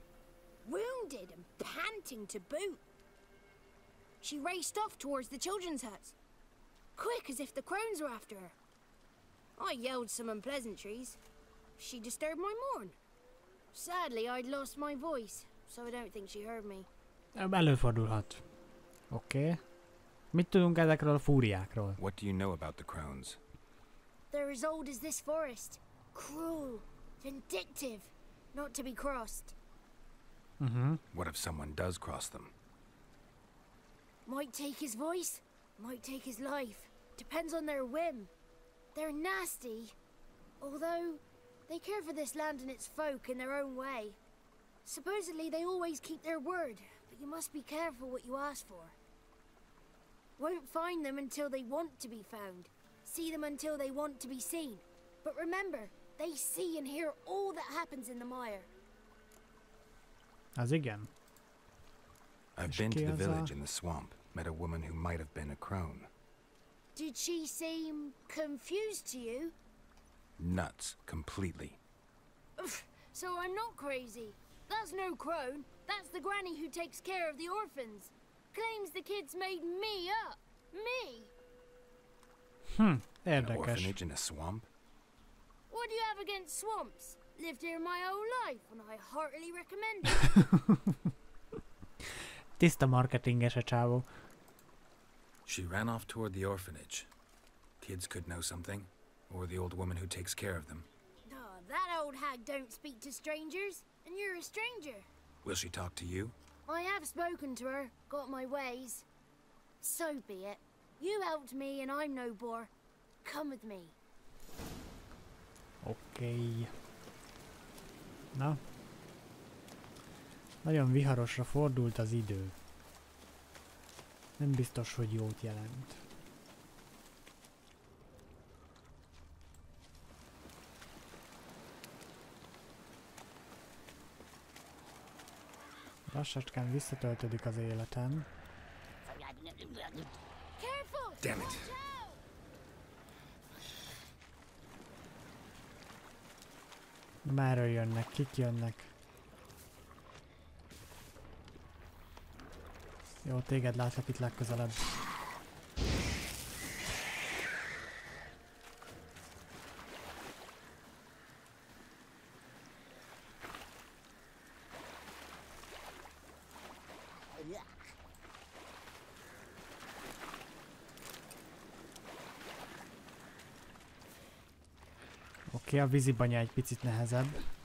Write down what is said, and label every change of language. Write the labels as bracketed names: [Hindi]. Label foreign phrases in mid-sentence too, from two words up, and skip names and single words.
[English] Wounded and panting to boot. She raced off towards the children's huts. Quick as if the crones were after her. I yelled some unpleasantries. She disturbed my morn. Sadly, I'd lost my voice, so I don't think she heard me. [Hungarian] Előfordulhat. Oké. Mit tudunk ezekről a fúriákról? [English] What do you know about the crones? They're as old as this forest. Cruel, vindictive, not to be crossed. What if someone does cross them? Might take his voice, might take his life. Depends on their whim. They're nasty, although they care for this land and its folk in their own way. Supposedly they always keep their word, but you must be careful what you ask for. Won't find them until they want to be found. See them until they want to be seen. But remember, they see and hear all that happens in the mire. [Hungarian] Az igen. [English] I've been to the village in the swamp. Met a woman who might have been a crone. Did she seem confused to you? Nuts, completely. So I'm not crazy. That's no crone. That's the granny who takes care of the orphans. Claims the kids made me up. Me! An [Hungarian] Érdekes. [English] orphanage in a swamp? What do you have against swamps? Lived here my whole life and I heartily recommend it. [Hungarian] Tiszta marketinges a csávó. [English] She ran off toward the orphanage. Kids could know something. Or the old woman who takes care of them. Oh, that old hag don't speak to strangers. And you're a stranger. Will she talk to you? I have spoken to her. Got my ways. So be it. You helped me and I'm no bore. Come with me. [Hungarian] Oké. Na. Nagyon viharosra fordult az idő. Nem biztos, hogy jót jelent. Lassacskán visszatöltődik az életem. [English] Damn it. [Hungarian] Merről jönnek? Kik jönnek? Jó, téged látlak itt legközelebb. Oké, a vízibanya egy picit nehezebb.